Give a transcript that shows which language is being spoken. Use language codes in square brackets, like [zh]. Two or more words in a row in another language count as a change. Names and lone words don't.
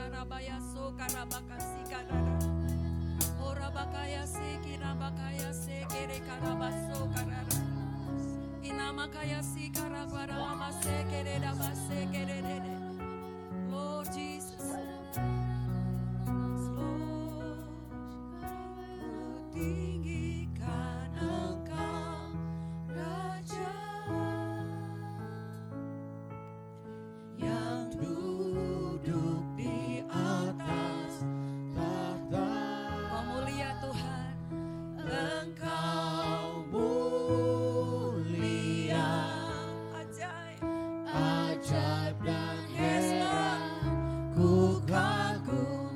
[en] karabaya so karabakasi karara. Ora bakaya se kirabakaya se kere karabaso karara. Inamakaya si karabara mama se kere dabase kere dede. Lord Jesus. Lord, [id] ku tinggikan Engkau Raja yang duduk di atas tahta. Oh mulia Tuhan, Engkau mulia, ajaib, ajaib dan hebat, ku kagum.